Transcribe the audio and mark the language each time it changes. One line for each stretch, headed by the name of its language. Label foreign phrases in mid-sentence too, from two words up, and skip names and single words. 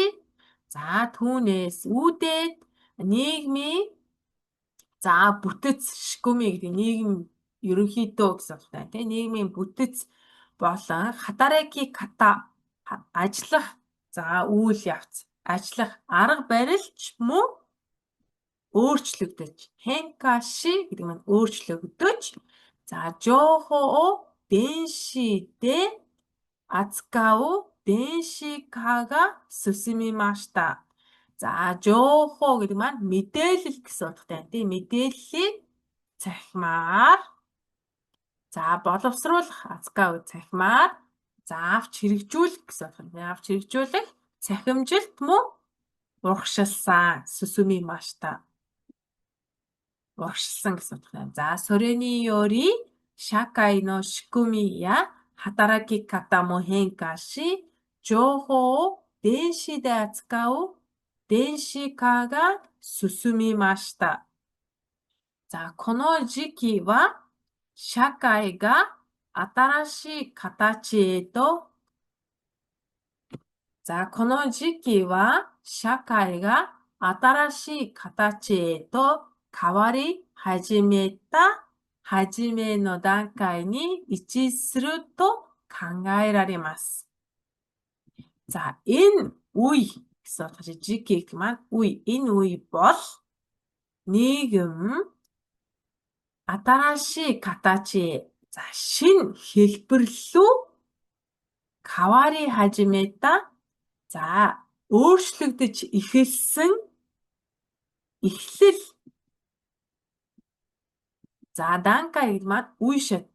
Mongolian: За түүнээс үүдээд нийгмийн за бүтэц шикүми гэдэг нийгэм ерөнхийдөө гэсэн утгатай тийм. Нийгмийн бүтэц болон хатаракиката ажиллах за үйл явц, ажиллах арга барилч мөн өөрчлөгдөж. Хенкаши гэдэг нь өөрчлөгдөж.
Japanese: За, 情報を電子で扱う電子化が進みました.
Mongolian: За, жохо гэдэг маань мэдээлэл гэсэн утгатай. Тийм мэдээллийг цахимаар. За, боловсруулах ацкау цахимаар. За, авч хэрэгжүүлэх гэсэн утгатай. Авч хэрэгжүүлэх цахимжилт мөн урагшилсан. Сусимимашта. Урагшилсан гэсэн утгатай. За,
Japanese: それにより社会の仕組みや働き方も変化し情報を電子で扱う電子化が進みました.
Mongolian: За,
Japanese: この時期は社会が新しい形へと、さあ、この時期は社会が新しい形へと変わり始めた初めの段階に位置すると考えられます。
Mongolian: За, энэ үе гэсэн утгатай жиг маань үе. Энэ үе бол нийгэм
Japanese: 新しい形へ.
Mongolian: За, шинэ хэлбэр рүү
Japanese: 変わり始めた.
Mongolian: За, өөрчлөгдөж эхэлсэн эхлэл. За, данкай гэдэг маань үе шат.